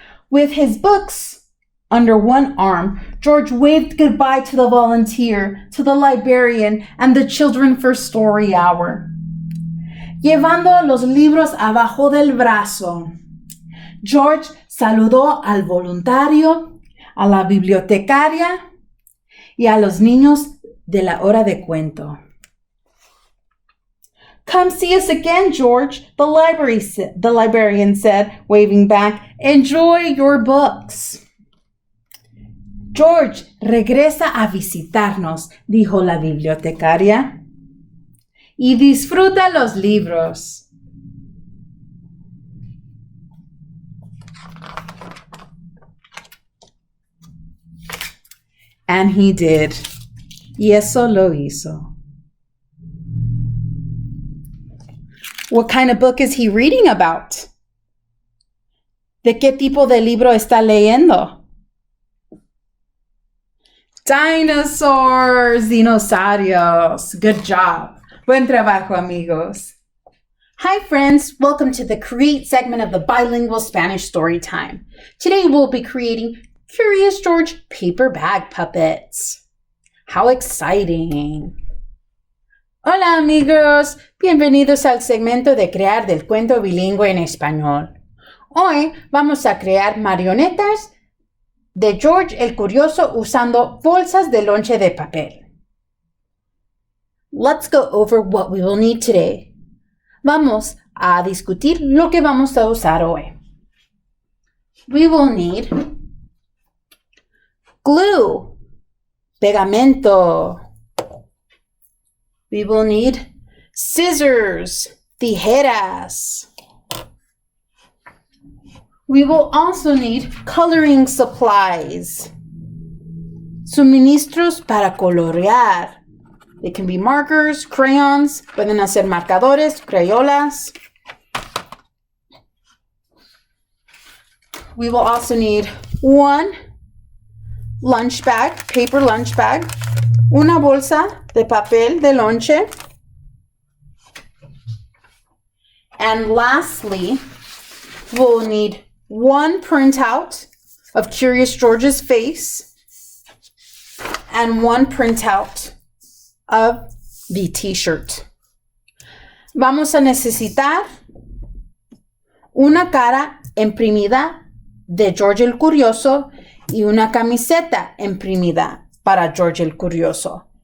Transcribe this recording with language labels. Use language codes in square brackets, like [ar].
[en] With his books under one arm, George waved goodbye to the volunteer, to the librarian, and the children for story hour. [es] Llevando los libros abajo del brazo, George saludó al voluntario, a la bibliotecaria y a los niños de la hora de cuento. [en] Come see us again, George, the librarian said, waving back. Enjoy your books. [es] George, regresa a visitarnos, dijo la bibliotecaria. Y disfruta los libros. [en] And he did. [es] Y eso lo hizo. [en] What kind of book is he reading about? [es] ¿De qué tipo de libro está leyendo? [en] Dinosaurs, dinosaurios. Good job. [es] Buen trabajo, amigos. [en] Hi, friends. Welcome to the Create segment of the Bilingual Spanish Storytime. Today we'll be creating Curious George paper bag puppets. How exciting! [es] Hola, amigos. Bienvenidos al segmento de crear del cuento bilingüe en español. Hoy vamos a crear marionetas de George el Curioso usando bolsas de lonche de papel. [en] Let's go over what we will need today. [es] Vamos a discutir lo que vamos a usar hoy. [en] We will need glue, pegamento. We will need scissors, tijeras. We will also need coloring supplies. [es] Suministros para colorear. [en] They can be markers, crayons, [es] pueden hacer marcadores, crayolas. [en] We will also need one lunch bag, paper lunch bag, [es] una bolsa de papel de lonche, [en] and lastly, we'll need one printout of Curious George's face and one printout of the t-shirt. [es] Vamos a necesitar una cara imprimida de Jorge el Curioso y una camiseta imprimida para Jorge el Curioso.